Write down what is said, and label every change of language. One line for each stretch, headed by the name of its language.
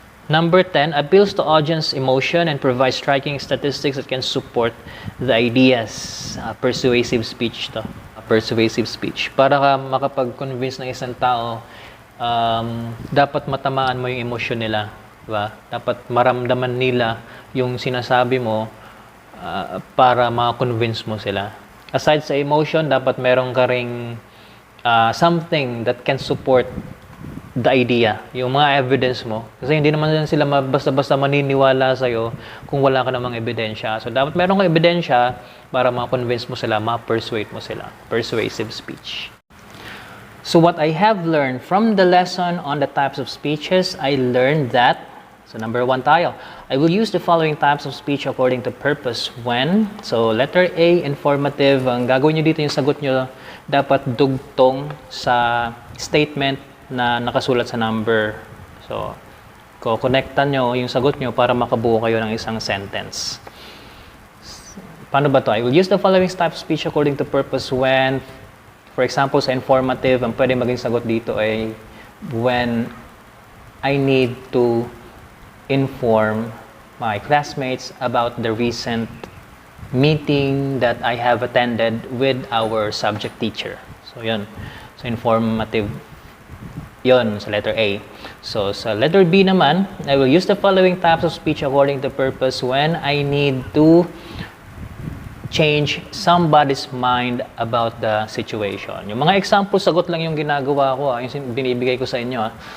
English: Number 10, appeals to audience emotion and provides striking statistics that can support the ideas. Persuasive speech to. Persuasive speech.
Filipino: Para ka makapag-convince ng isang tao, dapat matamaan mo yung emosyon nila. Diba? Dapat maramdaman nila yung sinasabi mo para ma-convince mo sila. Aside sa emotion, dapat meron ka ring
English: something that can support the idea,
Filipino: yung mga evidence mo. Kasi hindi naman sila basta-basta maniniwala sa'yo kung wala ka namang ebidensya. So, dapat meron kang ebidensya para ma-convince mo sila, ma-persuade mo sila.
English: Persuasive speech. So, what I have learned from the lesson on the types of speeches, I learned that, so number 1 tayo, I will use the following types of speech according to purpose when. So, letter A, informative.
Filipino: Ang gagawin nyo dito, yung sagot nyo, dapat dugtong sa statement na nakasulat sa number. So, ko-connectan nyo yung sagot nyo para makabuo kayo ng isang sentence. Paano ba to?
English: I will use the following type of speech according to purpose when, for example,
Filipino: sa informative, ang pwede maging sagot dito ay
English: when I need to inform my classmates about the recent meeting that I have attended with our subject teacher. So, yun.
Filipino: So, informative yon sa letter A. So, sa letter B naman,
English: I will use the following types of speech according to purpose when I need to change somebody's mind about the situation.
Filipino: Yung mga example, sagot lang yung ginagawa ko, yung binibigay ko sa inyo.